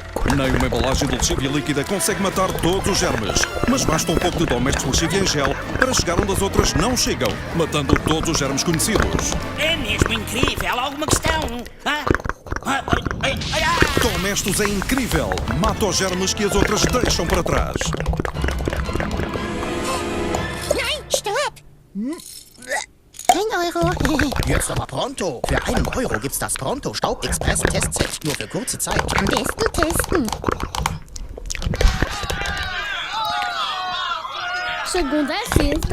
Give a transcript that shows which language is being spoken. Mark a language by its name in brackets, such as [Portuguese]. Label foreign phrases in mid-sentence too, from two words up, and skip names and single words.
[Portuguese] Nem uma embalagem de lexívia líquida consegue matar todos os germes. Mas basta um pouco de Domestos lexívia em gel para chegar onde as outras não chegam, matando todos os germes conhecidos. É mesmo incrível. Alguma questão? Domestos é incrível. Mata os germes que as outras deixam para trás. [German] Nein, stopp! 1 Euro. Jetzt aber pronto. Für 1 Euro gibt's das Pronto Staub Express Testset. Nur für kurze Zeit. Am besten testen. [Portuguese] Segunda é sexta.